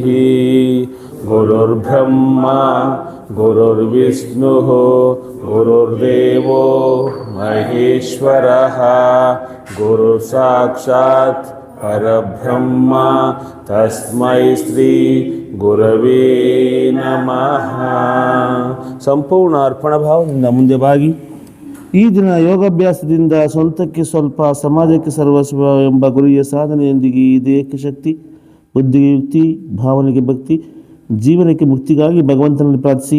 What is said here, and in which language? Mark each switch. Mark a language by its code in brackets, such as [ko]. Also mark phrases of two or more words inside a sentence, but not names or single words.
[sa] गुरुर्ब्रह्मा गुरुर्विष्णुः गुरुर्देवो महेश्वरः गुरुसाक्षात् परब्रह्म तस्मै श्री गुरवे नमः. [kn] ಸಂಪೂರ್ಣ ಅರ್ಪಣ ಭಾವದಿಂದ ಮುಂದೆ ಬಾಗಿ ಈ ದಿನ ಯೋಗಾಭ್ಯಾಸದಿಂದ ಸ್ವಂತಕ್ಕೆ ಸ್ವಲ್ಪ, ಸಮಾಜಕ್ಕೆ ಸರ್ವಸ್ವ ಎಂಬ ಗುರಿಯ ಸಾಧನೆಯೊಂದಿಗೆ ಈ ದೇಹಕ್ಕೆ ಶಕ್ತಿ, ಬುದ್ಧಿಗೆ ಯುಕ್ತಿ, ಭಾವನೆಗೆ ಭಕ್ತಿ, ಜೀವನಕ್ಕೆ ಮುಕ್ತಿಗಾಗಿ ಭಗವಂತನಲ್ಲಿ ಪ್ರಾರ್ಥಿಸಿ.